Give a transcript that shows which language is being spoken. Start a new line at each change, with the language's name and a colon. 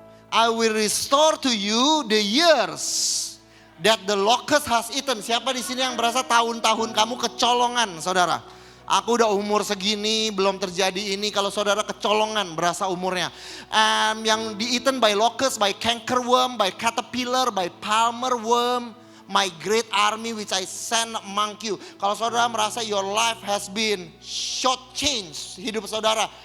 English: I will restore to you the years that the locust has eaten.
Indonesian: Siapa di sini yang berasa tahun-tahun kamu kecolongan, saudara? Aku udah umur segini, belum terjadi ini. Kalau saudara kecolongan, berasa umurnya.
English: Yang di-eaten by locust, by cankerworm, by caterpillar, by palmer worm, my great army which I send among you.
Indonesian: Kalau saudara merasa
English: your life has been shortchanged,
Indonesian: hidup saudara